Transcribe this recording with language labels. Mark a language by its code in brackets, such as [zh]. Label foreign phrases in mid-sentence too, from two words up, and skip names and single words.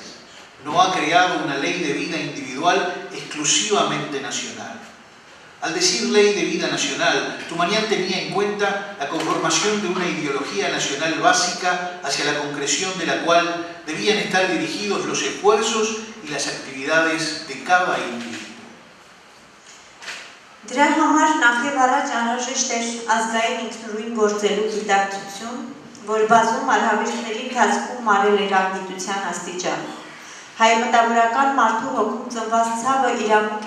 [es] No ha creado una ley de vida individual exclusivamente nacional. Al decir ley de vida nacional, Tumanian tenía en cuenta la conformación de una ideología nacional básica hacia la concreción de la cual debían estar dirigidos los esfuerzos y las actividades de cada individuo. [hy] Դրա համար նախև առաջ անհրաժեշտ էր ազգային ինքնուրույն գործելու գիտակցություն, որ բազում արհավիրքների ընթացքում արել էր անգիտության աստիճան։ Հայ մտավորական մարդու հոգում ծնված ցավը իրավունք